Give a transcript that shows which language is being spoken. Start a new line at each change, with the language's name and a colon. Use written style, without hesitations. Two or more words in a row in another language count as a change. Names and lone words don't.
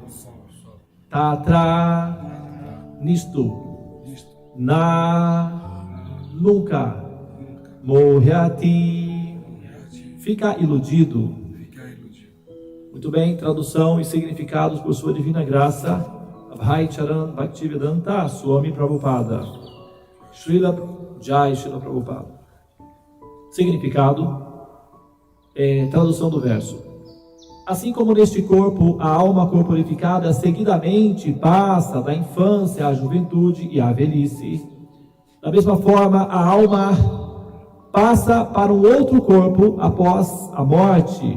Portuguese: Tatra, nisto. Na, nunca. Mohyati, fica iludido. Muito bem, tradução e significados por sua divina graça, Abhay Charan Bhaktivedanta Swami Prabhupada. Srila Jai Srila Prabhupada. Significado, tradução do verso. Assim como neste corpo, a alma corporificada seguidamente passa da infância à juventude e à velhice. Da mesma forma, a alma passa para um outro corpo após a morte.